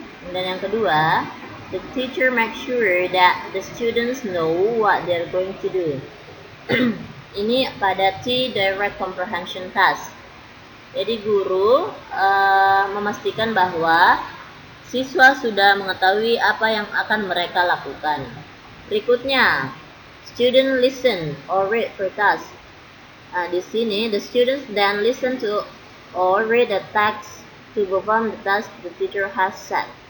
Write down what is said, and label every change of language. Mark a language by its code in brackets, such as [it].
[id] Dan yang kedua, [en] the teacher makes sure that the students know what they're going to do. [id] Ini pada T direct comprehension task. Jadi guru memastikan bahwa siswa sudah mengetahui apa yang akan mereka lakukan. [en] Berikutnya, student listen or read for task. [id] Nah, di sini [en] the students then listen to or read the text to perform the task the teacher has set.